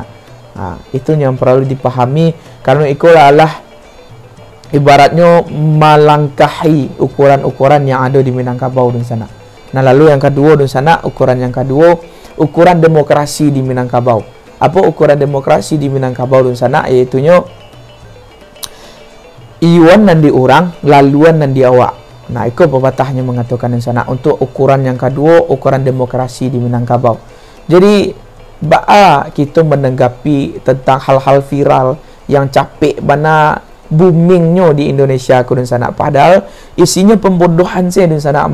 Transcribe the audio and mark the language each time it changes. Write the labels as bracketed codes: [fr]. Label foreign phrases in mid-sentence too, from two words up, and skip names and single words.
[id] Itu yang perlu dipahami, karena itu adalah ibaratnya melangkahi ukuran-ukuran yang ada di Minangkabau di sana. Nah, lalu yang kedua di sana, ukuran demokrasi di Minangkabau. Apa ukuran demokrasi di Minangkabau di sana? [min] Yaitunya iwan nan di orang, laluan nan di awak. [id] Nah, itu pepatahnya mengatakan di sana untuk ukuran yang kedua, ukuran demokrasi di Minangkabau. Jadi kita menanggapi tentang hal-hal viral yang [min] capek bana [id] boomingnya di Indonesia aku di sana, padahal isinya pembodohan saya di sana.